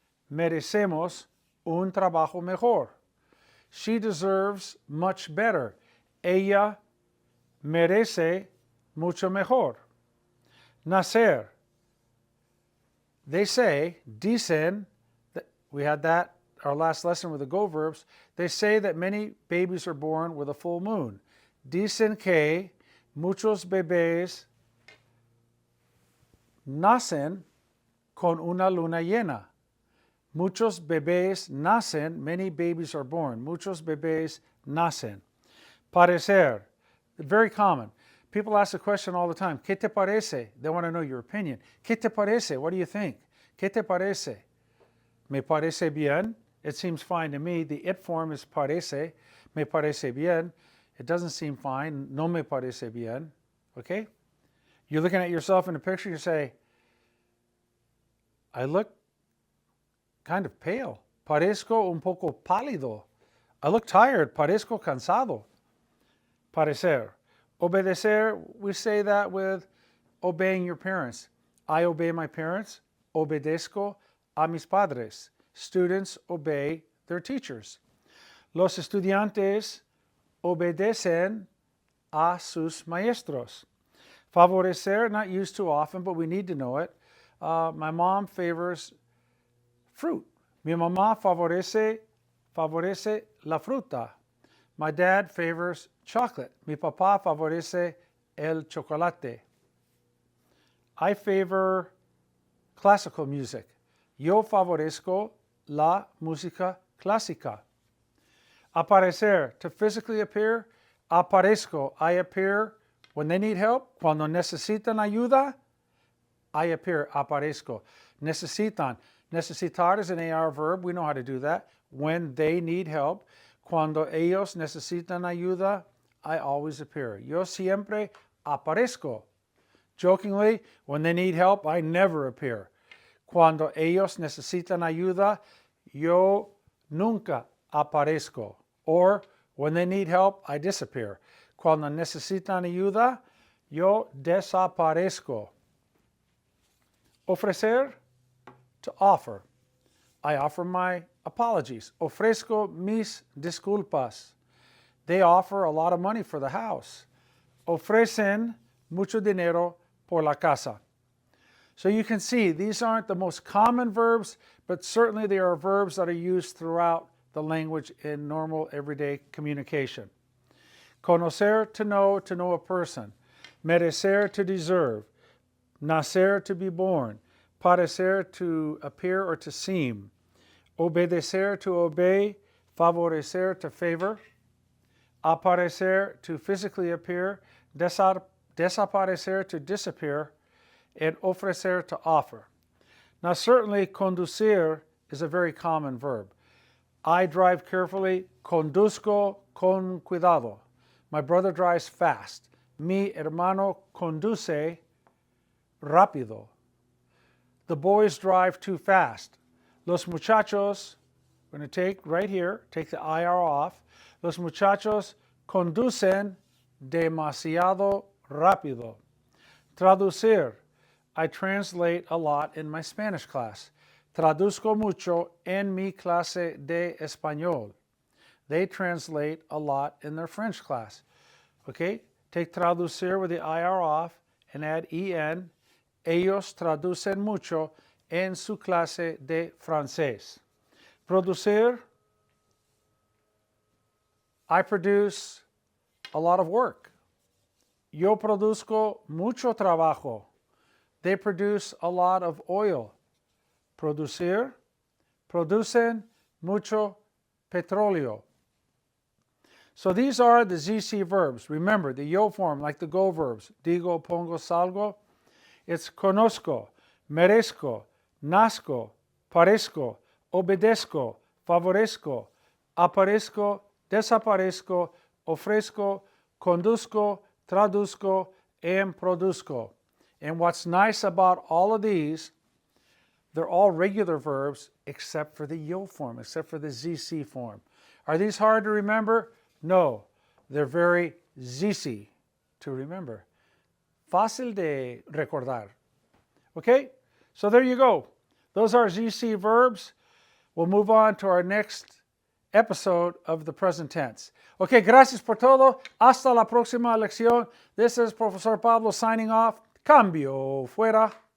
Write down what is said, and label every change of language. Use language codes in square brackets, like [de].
[es] Merecemos un trabajo mejor. [en] She deserves much better. [es] Ella merece mucho mejor. Nacer. [en] They say, [es] dicen, [en] we had that our last lesson with the go verbs, they say that many babies are born with a full moon. [es] Dicen que muchos bebés nacen con una luna llena. Muchos bebés nacen, [en] many babies are born. [es] Muchos bebés nacen. Parecer, [en] very common. People ask the question all the time, [es] ¿Qué te parece? [en] They want to know your opinion. [es] ¿Qué te parece? [en] What do you think? [es] ¿Qué te parece? Me parece bien. [en] It seems fine to me. The it form is parece. [es] Me parece bien. [en] It doesn't seem fine. [es] No me parece bien. Okay? [en] You're looking at yourself in the picture, you say, I look kind of pale. [es] Parezco un poco pálido. [en] I look tired. [es] Parezco cansado. Parecer. [en] Obedecer, we say that with obeying your parents. I obey my parents. [es] Obedezco a mis padres. [en] Students obey their teachers. [es] Los estudiantes obedecen a sus maestros. [en] Favorecer, not used too often, but we need to know it. My mom favors fruit. [es] Mi mamá favorece la fruta. [en] My dad favors chocolate. [es] Mi papá favorece el chocolate. [en] I favor classical music. [es] Yo favorezco la música clásica. [en] Aparecer, to physically appear. Aparezco, I appear when they need help. [es] Cuando necesitan ayuda, [en] I appear, [es] aparezco. Necesitan. [en] Necesitar is an AR verb. We know how to do that. When they need help. [es] Cuando ellos necesitan ayuda, [en] I always appear. [es] Yo siempre aparezco. [en] Jokingly, when they need help, I never appear. [es] Cuando ellos necesitan ayuda, yo nunca aparezco. [en] Or, when they need help, I disappear. [es] Cuando necesitan ayuda, yo desaparezco. [en] Ofrecer, to offer. I offer my apologies. [es] Ofrezco mis disculpas. [en] They offer a lot of money for the house. [es] Ofrecen mucho dinero por la casa. [en] So you can see these aren't the most common verbs, but certainly they are verbs that are used throughout the language in normal everyday communication. Conocer, to know a person. Merecer, to deserve. nacer, to be born, parecer, to appear or to seem, obedecer, to obey, favorecer, to favor, aparecer, to physically appear, desaparecer, to disappear, and ofrecer, to offer. Now certainly conducir is a very common verb. I drive carefully, [es] conduzco con cuidado. [en] My brother drives fast. [es] Mi hermano conduce rápido. [en] The boys drive too fast. [es] Los muchachos, [en] we're going to take right here, take the IR off. [es] Los muchachos conducen demasiado rápido. Traducir. [en] I translate a lot in my Spanish class. [es] Traduzco mucho en mi clase de español. [en] They translate a lot in their French class. Okay? Take traducir with the IR off and add EN. [es] Ellos traducen mucho en su clase de francés. Producir. [en] I produce a lot of work. [es] Yo produzco mucho trabajo. [en] They produce a lot of oil. [es] Producir. Producen mucho petróleo. [en] So these are the ZC verbs. Remember, the yo form, like the go verbs. [es] Digo, pongo, salgo. [en] It's conozco, merezco, nazco, parezco, obedezco, favorezco, aparezco, desaparezco, ofrezco, conduzco, traduzco, and produzco. And what's nice about all of these, they're all regular verbs except for the yo form, except for the ZC form. Are these hard to remember? No, they're very ZC to remember. [es] Fácil de recordar. Okay? So there you go. [en] Those are ZC verbs. We'll move on to our next episode of the present tense. [es] Okay, gracias por todo. Hasta la próxima lección. [en] This is Profesor Pablo signing off. [es] Cambio fuera.